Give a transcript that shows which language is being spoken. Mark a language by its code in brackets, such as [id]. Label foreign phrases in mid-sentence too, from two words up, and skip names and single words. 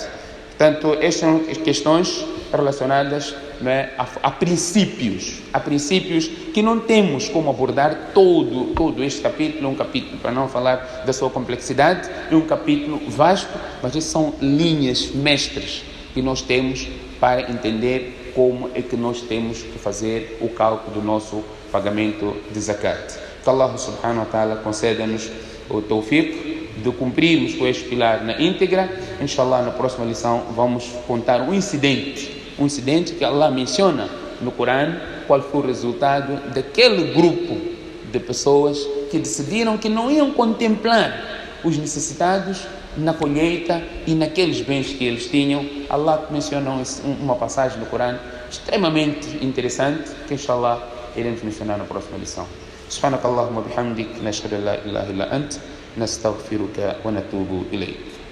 [pt] Portanto, estas são questões relacionadas, né, a princípios que não temos como abordar todo este capítulo. Um capítulo, para não falar da sua complexidade, é um capítulo vasto, mas essas são linhas mestras que nós temos para entender como é que nós temos que fazer o cálculo do nosso pagamento de zakat. Que Allah [ar] سبحانه وتعالى [pt] conceda-nos o tawfiq de cumprirmos com este pilar na íntegra. Inshallah, na próxima lição vamos contar um incidente que Allah menciona no Corão, qual foi o resultado daquele grupo de pessoas que decidiram que não iam contemplar os necessitados na colheita e naqueles bens que eles tinham. Allah menciona uma passagem no Corão extremamente interessante que inshallah iremos mencionar na próxima lição. [ar] سبحانك اللهم بحمدك، نشهد أن لا إله إلا أنت، نستغفرك ونتوب إليك.